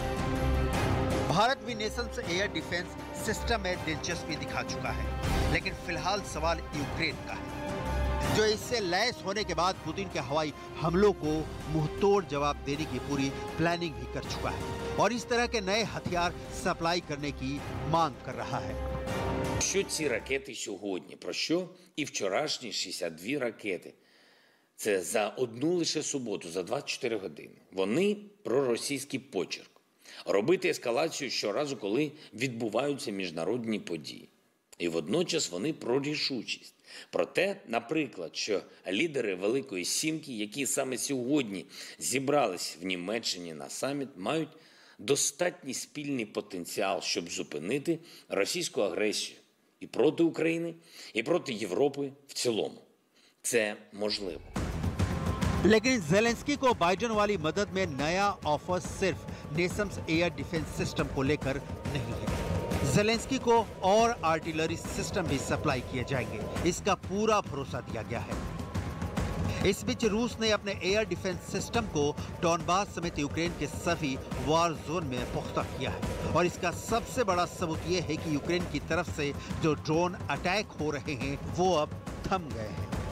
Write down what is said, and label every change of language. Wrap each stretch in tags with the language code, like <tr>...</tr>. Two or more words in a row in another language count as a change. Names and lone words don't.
<hi>भारत भी नेसम्स</hi> <en>air defense system</en> <hi>में दिलचस्पी दिखा चुका है, लेकिन फिलहाल सवाल यूक्रेन का है, जो इससे लैस होने के बाद पुतिन के हवाई हमलों को मुंहतोड़ जवाब देने की पूरी प्लानिंग भी कर चुका है और इस तरह के नए हथियार सप्लाई करने की मांग कर रहा है।</hi> <uk>Що ці ракети сьогодні? Про що? І вчорашні 62 ракети. Це за одну лише суботу, за 24 години. Вони про російський почерк. Робити ескалацію щоразу, коли відбуваються міжнародні події. І водночас вони про рішучість. Про те, наприклад, що лідери Великої Сімки, які саме сьогодні зібрались в Німеччині на саміт, мають достатній спільний потенціал, щоб зупинити російську агресію і проти України, і проти Європи в цілому. Це можливо.</uk> <hi>लेकिन ज़ेलेंस्की को बाइडेन वाली मदद में नया ऑफर सिर्फ नेसम्स</hi> <en>air defense system</en> <hi>को लेकर नहीं है। ज़ेलेंस्की को और आर्टिलरी सिस्टम भी सप्लाई किए जाएंगे, इसका पूरा भरोसा दिया गया है। इस बीच रूस ने अपने</hi> <en>air defense system</en> <hi>को डॉनबास समेत यूक्रेन के सभी</hi> <en>war zone</en> <hi>में पुख्ता किया है और इसका सबसे बड़ा सबूत ये है कि यूक्रेन की तरफ से जो</hi> <en>drone attack</en> <hi>हो रहे हैं वो अब थम गए हैं।</hi>